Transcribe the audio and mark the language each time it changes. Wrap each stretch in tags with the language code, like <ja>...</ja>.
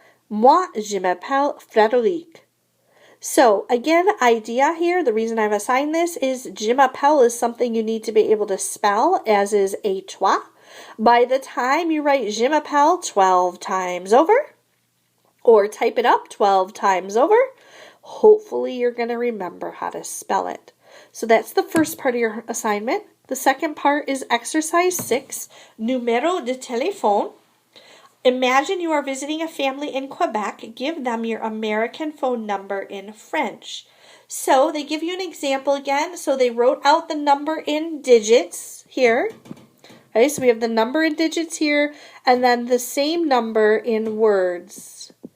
<fr>Moi, je m'appelle Frédéric.</fr> <en>So again, idea here, the reason I've assigned this is</en> <fr>je m'appelle</fr> <en>is something you need to be able to spell, as is</en> <fr>et toi.</fr> <en>By the time you write</en> <fr>je m'appelle</fr> <en>12 times over, or type it up 12 times over, hopefully you're going to remember how to spell it. So that's the first part of your assignment. The second part is exercise 6,</en> <fr>numéro de téléphone.</fr> <en>Imagine you are visiting a family in Quebec. Give them your American phone number in French. So they give you an example again. So they wrote out the number in digits here. Okay, so we have the number in digits here and then the same number in words.</en>